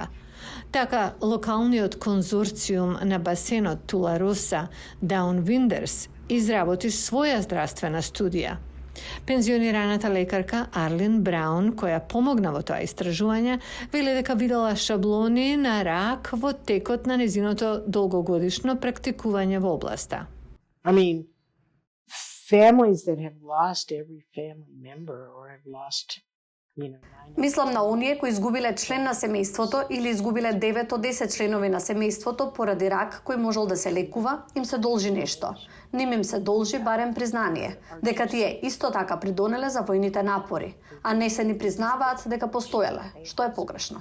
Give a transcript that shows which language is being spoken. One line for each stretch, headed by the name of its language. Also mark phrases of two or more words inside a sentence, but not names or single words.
Macedonian: Така, локалниот конзорциум на басенот Тулароса Даунвиндерс изработи своја здравствена студија. Пензионираната лекарка Арлин Браун, која помогна во тоа истражување, вели дека видела шаблони на рак во текот на незиното долгогодишно практикување во областа.
English: Families that have lost every family member or have lost
Macedonian: Мислам на оние кои изгубиле член на семејството или изгубиле 9 од 10 членови на семејството поради рак кој можел да се лекува, им се должи нешто. Ним им се должи барем признание, дека тие исто така придонеле за војните напори, а не се ни признаваат дека постоеле, што е погрешно.